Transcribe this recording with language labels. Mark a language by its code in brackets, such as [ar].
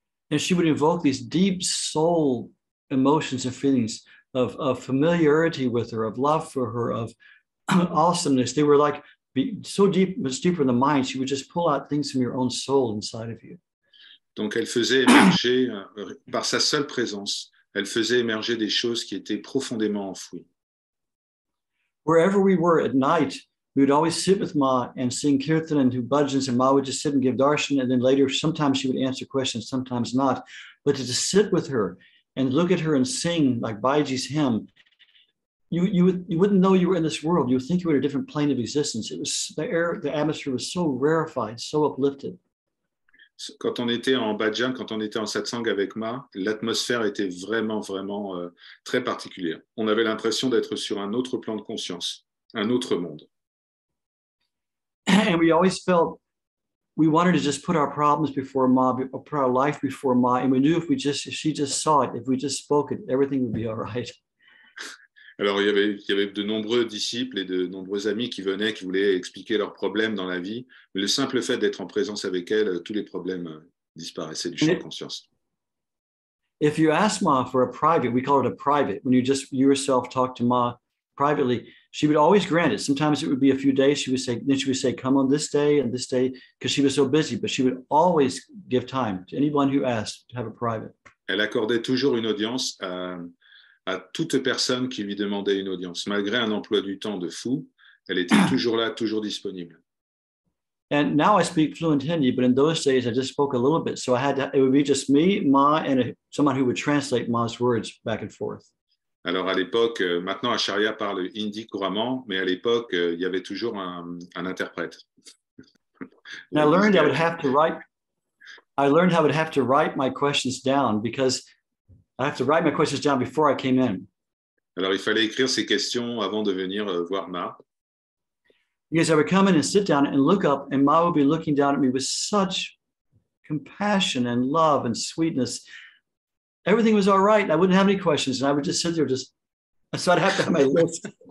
[en] And she would invoke these deep soul emotions and feelings of familiarity with her, of love for her, of awesomeness. They were like so deep, much deeper in the mind. She would just pull out things from your own soul inside of you. [fr] Donc elle faisait émerger, par sa seule présence, elle faisait émerger des choses qui étaient profondément enfouies. [en] Wherever we were at night, we would always sit with Ma and sing kirtan and do bhajans, and Ma would just sit and give darshan, and then later, sometimes she would answer questions, sometimes not. But to just sit with her and look at her and sing like Baiji's hymn, you wouldn't know you were in this world. You would think you were in a different plane of existence. It was the atmosphere was so rarefied, so uplifted. [fr] Quand on était en bhajan, quand on était en satsang avec Ma, l'atmosphère était vraiment très particulière. On avait l'impression d'être sur un autre plan de conscience, un autre monde. [en] And we always felt we wanted to just put our problems before Ma, put our life before Ma, and we knew if she just saw it, if we just spoke it, everything would be all right. [fr] Alors, il y avait de nombreux disciples et de nombreux amis qui venaient, qui voulaient expliquer leurs problèmes dans la vie. Mais le simple fait d'être en présence avec elle, tous les problèmes disparaissaient du champ de conscience. [en] If you ask Ma for a private, we call it a private, when you yourself talk to Ma privately, she would always grant it. Sometimes it would be a few days. She would say, come on this day and this day, because she was so busy, but she would always give time to anyone who asked to have a private. [fr] Elle accordait toujours une audience à toute personne qui lui demandait une audience. Malgré un emploi du temps de fou, elle était toujours là, toujours disponible. [en] And now I speak fluent Hindi, but in those days I just spoke a little bit. So it would be just me, Ma, and someone who would translate Ma's words back and forth. [fr] Alors à l'époque, maintenant Acharya parle hindi couramment, mais à l'époque, il y avait toujours un interprète. [en] And I learned I would have to write. I learned how I would have to write my questions down because I have to write my questions down before I came in. [fr] Alors, il fallait écrire ces questions avant de venir voir Ma. [en] Because I would come in and sit down and look up, and Ma would be looking down at me with such compassion and love and sweetness. Everything was all right. I wouldn't have any questions, and I would just sit there, so I'd have to have my list.